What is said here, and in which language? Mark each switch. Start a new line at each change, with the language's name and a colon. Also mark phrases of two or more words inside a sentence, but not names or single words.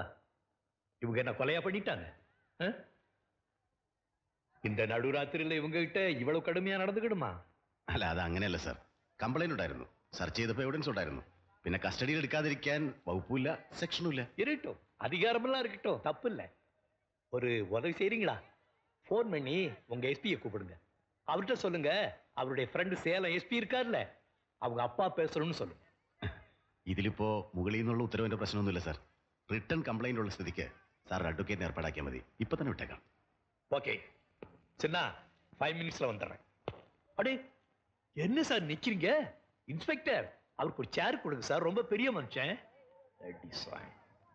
Tamil: இவங்க என்ன கொலையா பண்ணிட்டாங்க? இந்த நடுராத்திரியில் இவங்க கிட்ட இவ்வளவு கடுமையா നടந்துകിടുമാ?
Malayalam: അല്ല, അത് അങ്ങനെയല്ല സാർ. കംപ്ലൈന്റ് ഉണ്ടായിരുന്നു. സെർച്ച് ചെയ്തപ്പോൾ എവിഡൻസ് ഉണ്ടായിരുന്നു. പിന്നെ കസ്റ്റഡിയിൽ എടുക്കാതിരിക്കാൻ വകുപ്പില്ല, സെക്ഷനും ഇല്ല.
Tamil: இருக்கட்டும், அதிகாரமெல்லாம் இருக்கட்டும், தப்பு இல்லை. ஒரு உதவி செய்றீங்களா? ஃபோன் பண்ணி உங்க எஸ்பியை கூப்பிடுங்க. அவர்கிட்ட சொல்லுங்க, அவருடைய ஃப்ரெண்டு சேலம் எஸ்பி இருக்கார்ல, அவங்க அப்பா பேசணும்னு சொல்லுங்க.
Malayalam: ഇതിലിപ്പോ മുകളിൽ നിന്നുള്ള ഉത്തരവിന്റെ പ്രശ്നമൊന്നുമില്ല സാർ.
English: return complaint
Malayalam: ഉള്ള സ്ഥിതിക്ക് സാർ അഡ്വക്കേറ്റിനെ ഏർപ്പാടാക്കിയാൽ മതി. ഇപ്പൊ തന്നെ വിട്ടേക്കാം.
Tamil: ஓகே சின்ன 5 மினிட்ஸ்ல வந்துடுறேன். அடே என்ன சார் நிக்கிறீங்க? இன்ஸ்பெக்டர், அவருக்கு ஒரு சேர் கொடுங்க சார், ரொம்ப பெரிய மனுஷன்.